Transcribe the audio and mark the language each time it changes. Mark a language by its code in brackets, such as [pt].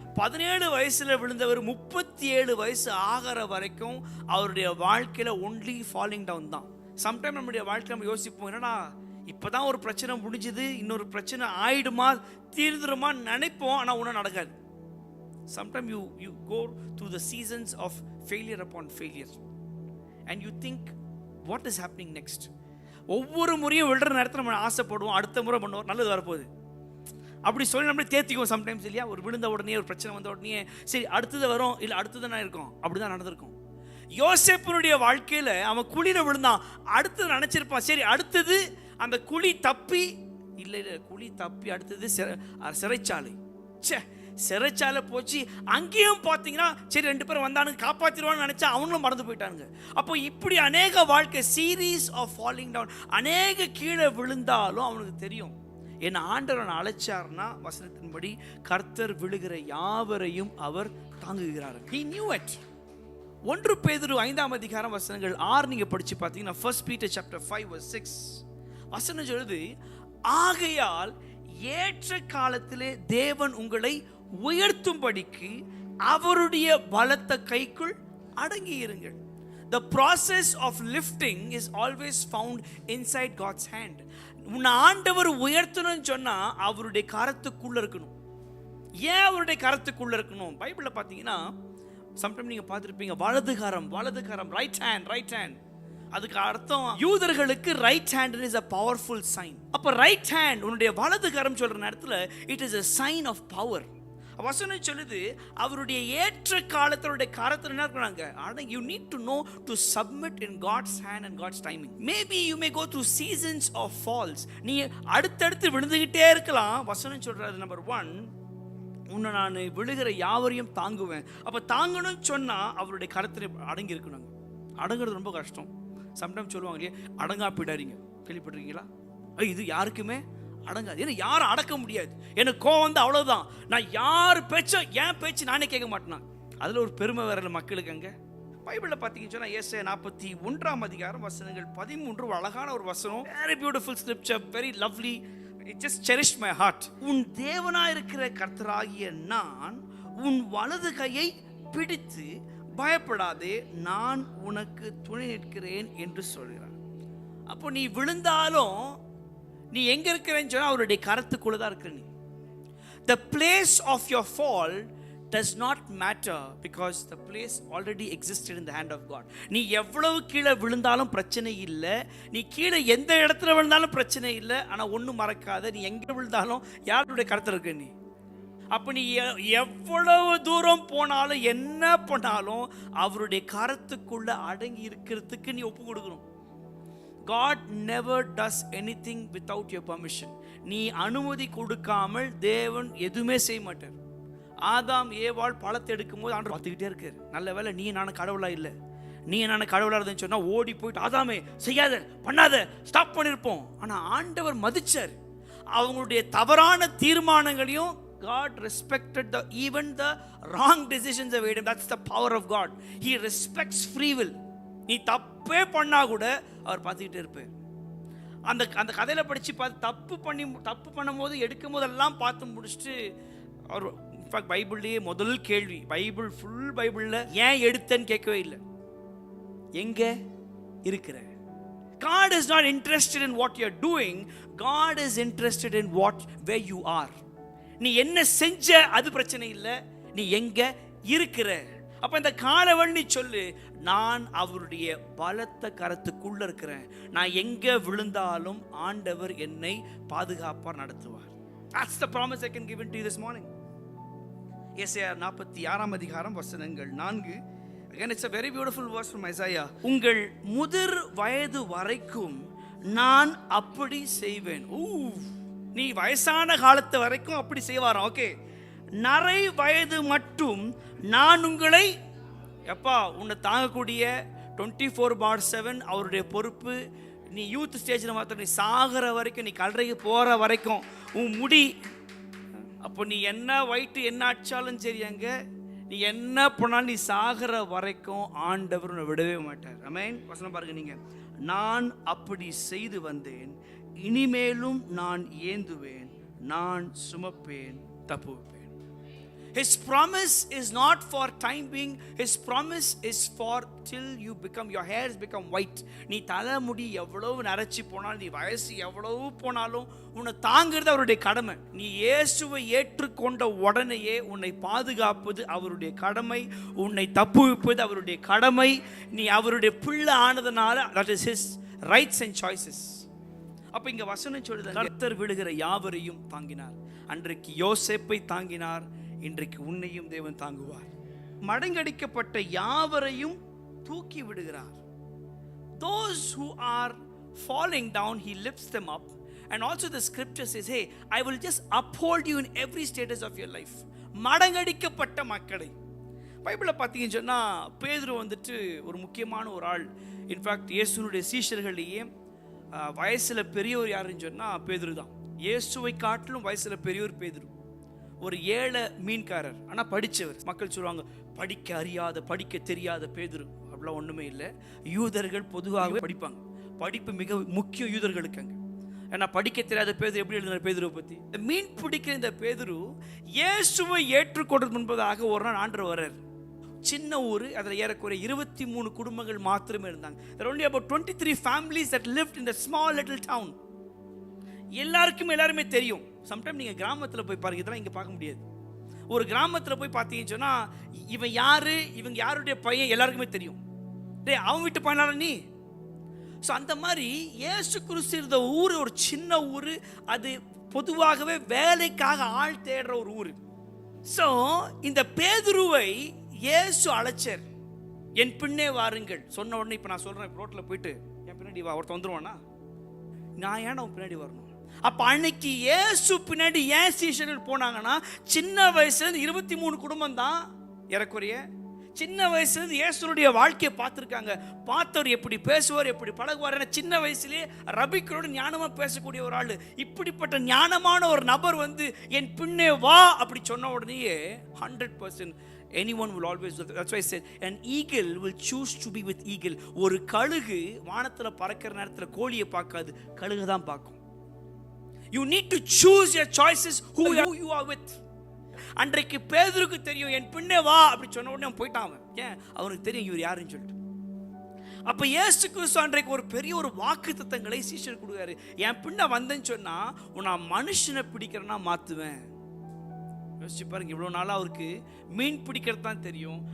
[ta] 17 வயசுல விழுந்தவர் 37 வயசு ஆகிற வரைக்கும் அவருடைய வாழ்க்கையில [en] only falling down [ta] தான். சம்டைம் நம்முடைய வாழ்க்கையில நம்ம யோசிப்போம், என்னடா இப்பதான் ஒரு பிரச்சனை முடிஞ்சது, இன்னொரு பிரச்சனை ஆயிடுமா, தீர்ந்துருமா நினைப்போம், ஆனா ஒன்றும் நடக்காது. [en] Sometimes you go through the seasons of failure upon failure and you think, what is happening next? [ta] ஒவ்வொரு முறையும் விழுற நேரத்தில் நம்ம ஆசைப்படுவோம், அடுத்த முறை பண்ணுவோம், நல்லது வரப்போகுது அப்படி சொல்லி நம்மளே தேர்த்திக்குவோம். சம்டைம்ஸ் இல்லையா, ஒரு விழுந்த உடனே, ஒரு பிரச்சனை வந்த உடனே, சரி அடுத்தது வரும், இல்லை அடுத்தது நான் இருக்கும், அப்படிதான் நடந்திருக்கும். யோசேப்பினுடைய வாழ்க்கையில அவன் குழியில விழுந்தான், அடுத்தது நினைச்சிருப்பான், சரி அடுத்தது அந்த குழி தப்பி, இல்லை குழி தப்பி அடுத்தது சிறைச்சாலை. சிறைச்சாலை போச்சு. அங்கேயும் பார்த்தீங்கன்னா சரி 2 பேரும் வந்தானுங்க, காப்பாற்றிடுவான்னு நினைச்சா அவங்களும் மறந்து போயிட்டாங்க. அப்போ இப்படி அநேக வாழ்க்கை [en] series of falling down, [ta] அநேக கீழே விழுந்தாலும் அவனுக்கு தெரியும் என் ஆண்டவர் அழைச்சார்னா வசனத்தின்படி கர்த்தர் விழுகிற யாவரையும் அவர் தாங்குகிறார். [en] He knew it. [ta] 1 பேதுரு 5ஆம் அதிகாரம் வசனங்கள் 6 நீங்க படிச்சு பார்த்தீங்கன்னா [en] 1 Peter chapter 5 verse 6 [ta] வசனம் சொல்லுது, ஆகையால் ஏற்ற காலத்திலே தேவன் உங்களை உயர்த்தும்படிக்கு அவருடைய பலத்த கைக்குள் அடங்கி இருங்கள். [en] The process of lifting is always found inside God's hand. [ta] உன்னை ஆண்டவர் உயர்த்தணும்னு சொன்னா அவருடைய கரத்துக்குள்ள இருக்கணும். ஏன் அவருடைய கரத்துக்குள்ள இருக்கணும்? பைபிள்ல பாத்தீங்கன்னா சம்டைம் நீங்க பார்த்திருப்பீங்க, வலது கரம் [en] Right hand. [ta] அதுக்கு அர்த்தம் யூதர்களுக்கு [en] Right hand is a powerful sign. அப்ப right hand [ta] உன்னுடைய வலது கரம் சொல்ற நேரத்துல [en] It is a sign of power. [ta] வசனம் சொல்லுது அவருடைய ஏற்ற காலத்தோட கரத்துல என்ன இருக்காங்க. [en] you need to know to submit in God's hand and God's timing. Maybe you may go through seasons of falls. [ta] நீ அடுத்தடுத்து விழுந்துகிட்டே இருக்கலாம். வசனம் சொல்றது நம்பர் 1, உன்னை நான் விழுகிற யாவரையும் தாங்குவேன். அப்ப தாங்கணும்னு சொன்னா அவருடைய கரத்துல அடங்கி இருக்கணும். அடங்குறது ரொம்ப கஷ்டம். சம்டைம்ஸ் சொல்லுவாங்க இல்லையா, அடங்கா போயிடாதீங்க, கேள்விப்பட்டிருக்கீங்களா? இது யாருக்குமே அடங்காது. ஏன்னா யாரும் அடக்க முடியாது. எனக்கு கோவம் வந்து அவ்வளவுதான், நான் யார் பேச்சும் என் பேச்சு நானே கேட்க மாட்டேனா. அதுல ஒரு பெருமை வேற மக்களுக்கு. அங்க பைபிள்ல பாத்தீங்கன்னு சொன்னா ஏசாயா 41ஆம் அதிகாரம் வசனங்கள் 13 ஒரு அழகான ஒரு வசனம். [en] Very beautiful scripture, very lovely. It just cherished my heart. [ta] உன் தேவனாய் இருக்கிற கர்த்தராகிய நான் உன் வலது கையை பிடித்து பயப்படாதே, நான் உனக்கு துணை நிற்கிறேன் என்று சொல்கிறார். அப்போ நீ விழுந்தாலும் நீ எங்க இருக்கிறேன்னு சொன்னா அவருடைய கரத்துக்குள்ள தான் இருக்கிற. [en] நீ the place of your fall does not matter because the place already existed in the hand of God. [ta] நீ எவ்வளவு கீழே விழுந்தாலும் பிரச்சனை இல்லை, நீ கீழே எந்த இடத்துல விழுந்தாலும் பிரச்சனை இல்லை. ஆனா ஒன்றும் மறக்காத, நீ எங்க விழுந்தாலும் யாருடைய கருத்துல இருக்க நீ. அப்ப நீ எவ்வளவு தூரம் போனாலும் என்ன பண்ணாலும் அவருடைய கரத்துக்குள்ள அடங்கி இருக்கிறதுக்கு நீ ஒப்பு கொடுக்கணும். [en] God never does anything without your permission. [ta] நீ அனுமதி கொடுக்காமல் தேவன் எதுவுமே செய்ய மாட்டார். ஆதாம் ஏவாள் பழத்தை எடுக்கும் போது ஆண்டவர் பார்த்துக்கிட்டே இருக்காரு. நல்ல வேலை நீ நானும் கடவுளா இல்லை. நீ நானும் கடவுளா இருந்தேன்னு சொன்னா ஓடி போயிட்டு ஆதாமே செய்யாத பண்ணாத ஸ்டாப் பண்ணிருப்போம். ஆனா ஆண்டவர் மதிச்சார். அவங்களுடைய தவறான தீர்மானங்களையும் [en] God respected even the wrong decisions of Adam. That's the power of God. He respects free will. [ta] நீ தப்பே பண்ணா கூட அவர் பார்த்துக்கிட்டே இருப்பார். அந்த அந்த கதையில படிச்சு பார்த்து தப்பு பண்ணும் போது எடுக்கும் போதெல்லாம் பார்த்து முடிச்சுட்டு அவர் பைபிள்லேயே முதல் கேள்வி, பைபிள்ல ஏன் எடுத்தேன்னு கேட்கவே இல்லை, எங்க இருக்கிற. [en] God is not interested in what you are doing. God is interested in where you are. [ta] நீ என்ன செஞ்ச அது பிரச்சனை இல்லை, நீ எங்க இருக்கிற. அப்ப இந்த காலவள் நீ சொல்லு, நான் அவருடைய பலத்த கரத்துக்குள்ள இருக்கிறேன். நான் எங்க விழுந்தாலும் ஆண்டவர் என்னை பாதுகாப்பார் நடத்துவார். [en] That's the promise I can give to you this morning. [ta] ஏசாயா 46ஆம் அதிகாரம் வசனங்கள் 4. [en] Again, it's a very beautiful verse from Isaiah. [ta] உங்கள் முதிர் வயது வரைக்கும் நான் அப்படி செய்வேன். நீ வயசான காலத்து வரைக்கும் அப்படி செய்வாராம். ஓகே, நரை வயது மட்டும் நான் உங்களை எப்பா உன்னை தாங்கக்கூடிய 24/7 அவருடைய பொறுப்பு. நீ [en] youth ஸ்டேஜில் [ta] மாத்திரம், நீ சாகிற வரைக்கும், நீ கல்லறைக்கு போகிற வரைக்கும் உன் முடி. அப்போ நீ என்ன வயிற்று என்ன அடிச்சாலும் சரி, அங்க நீ என்ன பண்ணாலும் நீ சாகிற வரைக்கும் ஆண்டவர் உன்னை விடவே மாட்டார். ஆமென். வசனம் பாருங்க, நீங்க நான் அப்படி செய்து வந்தேன், இனிமேலும் நான் ஏந்துவேன், நான் சுமப்பேன், தப்புவேன். [en] His promise is not for time being. His promise is for till you become, your hairs become white. [ta] நீ தலைமுடி எவ்வளவு நரைச்சி போனாலும், நீ வயசு எவ்வளவு போனாலும் உன்னை தாங்கிறது அவருடைய கடமை. நீ இயேசுவை ஏற்றுக்கொண்ட உடனேயே உன்னை பாதுகாப்பது அவருடைய கடமை, உன்னை தப்புவிப்பது அவருடைய கடமை. நீ அவருடைய பிள்ளை ஆனதுனால [en] that is his rights and choices. [ta] அப்ப இங்க வசனம் சொல்லுது, கர்த்தர் விழுகிற யாவரையும் தாங்கினார். அன்றைக்கு யோசேப்பை தாங்கினார், இன்றைக்கு உன்னையும் தேவன் தாங்குவார். மடங்கடிக்கப்பட்ட யாவரையும் தூக்கி விடுகிறார். [en] Those who are falling down, he lifts them up. And also the scripture says, hey, I will just uphold you in every status of your life. [ta] மடங்கடிக்கப்பட்ட மக்களை பைபிளை பார்த்தீங்கன்னு சொன்னா பேதுரு வந்துட்டு ஒரு முக்கியமான ஒரு ஆள். இன்ஃபேக்ட் இயேசுனுடைய சீஷர்களையே வயசுல பெரியவர் யாருன்னு சொன்னா பேதுரு தான். இயேசுவை காட்டிலும் வயசுல பெரியவர் பேதுரு. ஒரு ஏழை மீன்காரர், ஆனால் படித்தவர். மக்கள் சொல்லுவாங்க படிக்க அறியாத படிக்க தெரியாத பேதுரு. அப்படிலாம் ஒன்றுமே இல்லை. யூதர்கள் பொதுவாகவே படிப்பாங்க. படிப்பு மிக முக்கியம் யூதர்களுக்கு. அங்கே ஏன்னா படிக்க தெரியாத பேதுரு எப்படி எழுதினார் பேதுருவை பற்றி? இந்த மீன் பிடிக்கிற இந்த பேதுரு இயேசுவை ஏற்றுக்கொண்டது முன்பதாக ஒரு நாள் ஆண்டவர் வர்றார். சின்ன ஊர், அதில் ஏறக்குறைய 23 குடும்பங்கள் மாத்திரமே இருந்தாங்க. [en] There are only about 23 families that lived in the small little town. [ta] எல்லாருமே தெரியும். சம்டைம் நீங்கள் கிராமத்தில் போய் பாருங்க, இதெல்லாம் இங்கே பார்க்க முடியாது. ஒரு கிராமத்தில் போய் பார்த்தீங்கன்னு சொன்னால் இவன் யாரு, இவங்க யாருடைய பையன் எல்லாருக்குமே தெரியும். டே அவன் வீட்டு பையனால நீ. ஸோ அந்த மாதிரி இயேசு கிறிஸ்து இருந்த ஊர் ஒரு சின்ன ஊர். அது பொதுவாகவே வேலைக்காக ஆள் தேடுற ஒரு ஊர். ஸோ இந்த பேதுருவை இயேசு அழைச்சார். என் பின்னே வாருங்கள் சொன்ன உடனே, இப்போ நான் சொல்கிறேன், ரோட்டில் போயிட்டு என் பின்னாடி வா, ஒருத்தன் வந்துருவானா? நான் ஏன் அவன் பின்னாடி வரணும்? அப்ப அன்னைக்கு இயேசு பின்னாடி ஏன் சீஷர்கள் போனாங்கன்னா, சின்ன வயசுல 23 குடும்பம் தான் ஏறக்குறைய. சின்ன வயசுல இயேசுடைய வாழ்க்கையை பார்த்துருக்காங்க. பார்த்தவர் எப்படி பேசுவார், எப்படி பழகுவார். சின்ன வயசுலேயே ரபிக்களோடு ஞானமா பேசக்கூடிய ஒரு ஆள். இப்படிப்பட்ட ஞானமான ஒரு நபர் வந்து என் பின்னே வா அப்படி சொன்ன உடனேயே [en] 100% anyone will always do that. That's why I said an eagle will choose to be with eagle. [ta] ஒரு கழுகு வானத்துல பறக்கிற நேரத்துல கோழியை பார்க்காது, கழுகு தான் பார்க்கும். [en] You need to choose your choices who you are with. [ta] அன்றைக்கு பேதுருக்கு தெரியும் என் பின்னே வா அப்படி சொன்ன உடனே அவன் போயிட்டான். ஏன்? அவனுக்கு தெரியும் இவர் யாருன்னு சொல்லிட்டு. அப்ப இயேசு கிறிஸ்து அன்றைக்கு ஒரு பெரிய ஒரு வாக்குத்தத்தங்களை சீஷர் கொடுக்காரு. என் பின்ன வந்தேன்னு சொன்னா நான் மனுஷனை பிடிக்கிறேன்னா மாத்துவேன். யோசிச்சு பாருங்க, இவ்வளவு நாளா அவருக்கு மீன் பிடிக்கிறது தான் தெரியும்.